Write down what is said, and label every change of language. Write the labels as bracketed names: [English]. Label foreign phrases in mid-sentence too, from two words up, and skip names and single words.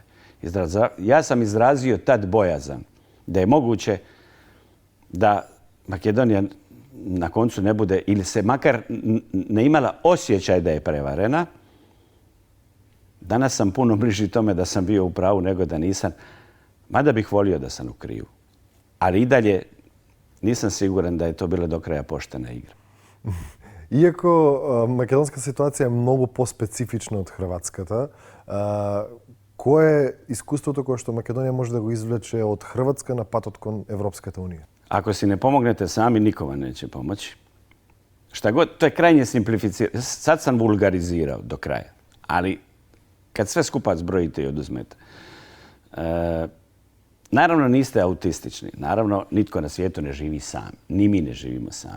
[Croatian] Ja sam izrazio tad bojazan da je moguće da Makedonija na koncu ne bude, ili se makar ne imala osjećaj da je prevarena. Danas sam puno bliži tome da sam bio u pravu nego da nisam, mada bih volio da sam u krivu. Ali i dalje nisam siguran da je to bila do kraja poštena igra. [Macedonian] Иако македонска ситуација е многу поспецифична од хрватската, кое е искуството кое што Македонија може да го извлече од Хрватска на патот кон Европската унија? [Croatian] Ako si ne pomognete sami, niko vam neće pomoći. Šta god, to je krajnje simplificirano. Sad sam vulgarizirao do kraja, ali kad sve skupa zbrojite i oduzmete, naravno niste autistični, naravno nitko na svijetu ne živi sam, ni mi ne živimo sami.